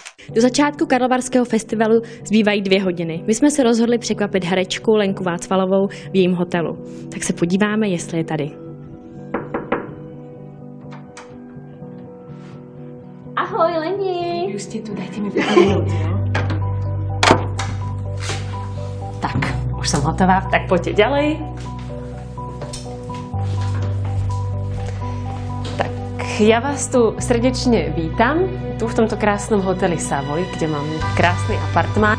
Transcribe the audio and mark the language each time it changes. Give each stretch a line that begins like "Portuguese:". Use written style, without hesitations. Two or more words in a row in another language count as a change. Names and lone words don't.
Czech: Do začátku Karlovarského festivalu zbývají 2 hodiny. My jsme se rozhodli překvapit herečku Lenku Vácvalovou v jejím hotelu. Tak se podíváme, jestli je tady. Ahoj, Leni! Už jste tu,
Slovak: dajte mi 5 minut, jo? Tak, už som hotová, tak poďte ďalej. Tak, ja vás tu srdečne vítam, tu v tomto krásnom hoteli Savoy, kde mám krásny apartmán.